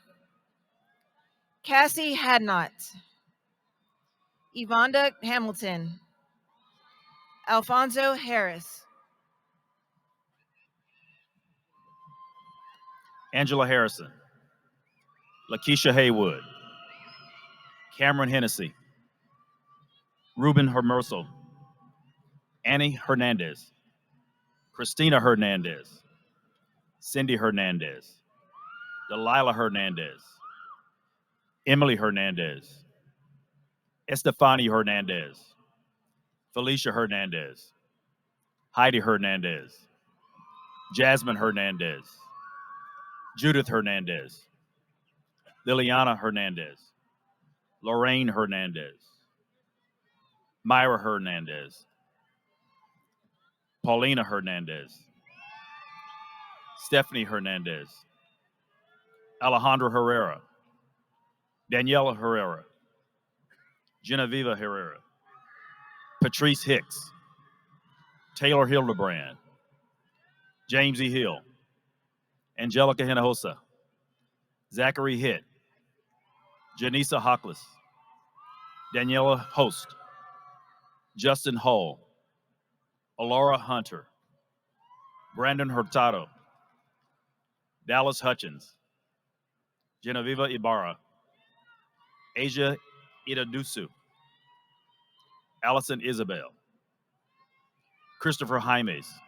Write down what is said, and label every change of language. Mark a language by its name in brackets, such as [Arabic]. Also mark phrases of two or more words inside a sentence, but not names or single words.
[English] Cassie Hadnot, Yvonda Hamilton, Alfonso Harris, Angela Harrison, Lakeisha Haywood, Cameron Hennessy, Ruben Hermoso, Annie Hernandez, Christina Hernandez, Cindy Hernandez, Delilah Hernandez, Emily Hernandez, Estefani Hernandez, Felicia Hernandez, Heidi Hernandez, Jasmine Hernandez, Judith Hernandez, Liliana Hernandez, Lorraine Hernandez, Myra Hernandez, Paulina Hernandez, Stephanie Hernandez, Alejandra Herrera, Daniela Herrera, Genevieve Herrera, Patrice Hicks, Taylor Hildebrand, James E. Hill, Angelica Hinojosa, Zachary Hitt, Janisa Hockless, Daniela Host, Justin Hull, Alora Hunter, Brandon Hurtado, Dallas Hutchins, Genevieve Ibarra, Asia Idadusu, Allison Isabel, Christopher Jaimes,